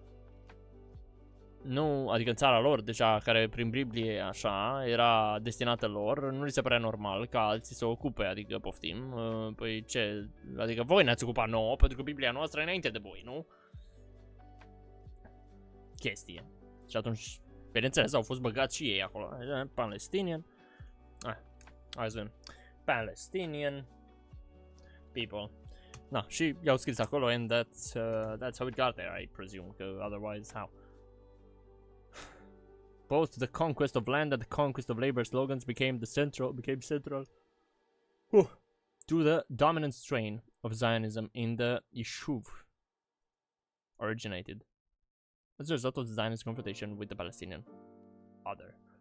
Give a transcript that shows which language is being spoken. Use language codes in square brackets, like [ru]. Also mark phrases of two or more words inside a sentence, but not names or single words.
[ro] nu, adică în țara lor deja, care prin Biblie așa era destinată lor, nu li se părea normal ca alții să o ocupe, adică poftim, păi ce, adică voi ne-ați ocupat nouă, pentru că Biblia noastră e înainte de voi, nu? Chestie. Și atunci, bineînțeles, au fost băgați și ei acolo, Palestinian, hai să vedem, [en] Palestinian people. [ro] Na, și i-au scris acolo, [en] and that's how it got there, I presume, că otherwise how? Both the conquest of land and the conquest of labor slogans became central to the dominant strain of Zionism in the Yishuv originated as a result of the Zionist confrontation with the Palestinian other.